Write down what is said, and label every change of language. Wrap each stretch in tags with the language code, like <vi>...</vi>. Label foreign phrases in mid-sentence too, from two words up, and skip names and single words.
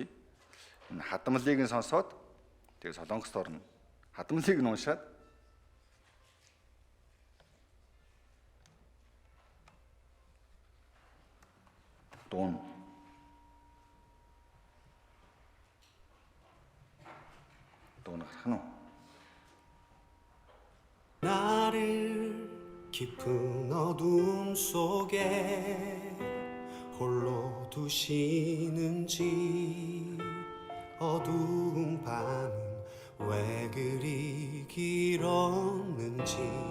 <mn>Энэ хадмалыг нь сонсоод тэгээд солонгосоор нь хадмалыг нь уншаад дуун гарах нь.</mn> <ko>나를 깊은 어둠 속에 홀로 두시는지 어두운 밤은 왜 그리 길었는지</ko>